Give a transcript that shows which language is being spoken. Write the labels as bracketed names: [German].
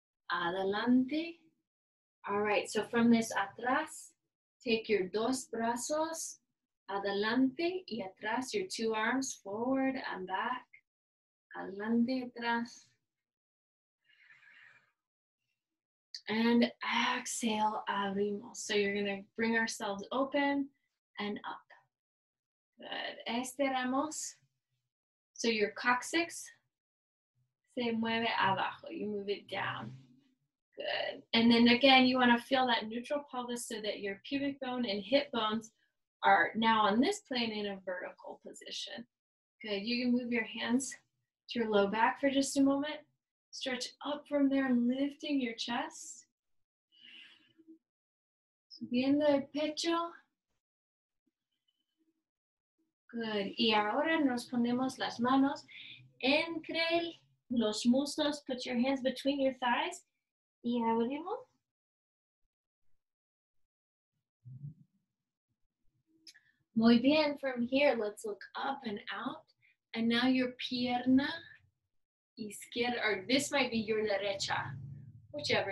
[English] Adelante. All right. So from this atrás, take your [Spanish] dos brazos adelante y atrás. [English] Your two arms forward and back. [Spanish] Adelante, atrás. [English] And exhale, abrimos. So you're going to bring ourselves open and up. Good. Estiramos. [Spanish] So your coccyx se mueve abajo. [English] You move it down. Good. And then again, you want to feel that neutral pelvis so that your pubic bone and hip bones are now on this plane in a vertical position. Good. You can move your hands to your low back for just a moment. Stretch up from there, lifting your chest. [Spanish] Subiendo el pecho. [English] Good. [Spanish] Y ahora nos ponemos las manos entre los muslos. [English] Put your hands between your thighs. [Spanish] Y abrimos. Muy bien. [English] From here, let's look up and out. And now your [Spanish] pierna izquierda, [English] or this might be your derecha, whichever.